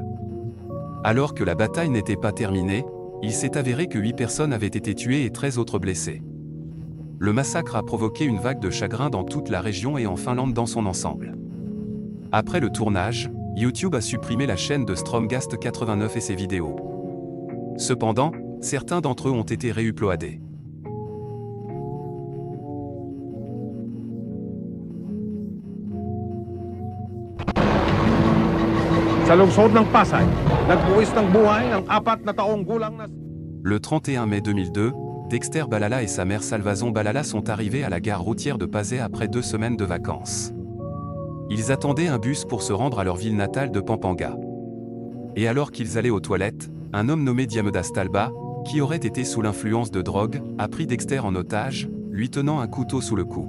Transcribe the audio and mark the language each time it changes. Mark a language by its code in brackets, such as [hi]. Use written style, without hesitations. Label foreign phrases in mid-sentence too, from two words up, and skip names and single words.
[fr] Alors que la bataille n'était pas terminée, il s'est avéré que 8 personnes avaient été tuées et 13 autres blessées. Le massacre a provoqué une vague de chagrin dans toute la région et en Finlande dans son ensemble. Après le tournage, YouTube a supprimé la chaîne de Stromgast 89 et ses vidéos. Cependant, certains d'entre eux ont été réuploadés. [tl] Sa lungsod ng Pasay, nagbuwis ng buhay ng 4 na taong gulang na... [fr] Le 31 mai 2002, Dexter Balala et sa mère Salvazon Balala sont arrivés à la gare routière de Pazay après 2 semaines de vacances. Ils attendaient un bus pour se rendre à leur ville natale de Pampanga. Et alors qu'ils allaient aux toilettes, un homme nommé Diamedas Talba, qui aurait été sous l'influence de drogue, a pris Dexter en otage, lui tenant un couteau sous le cou.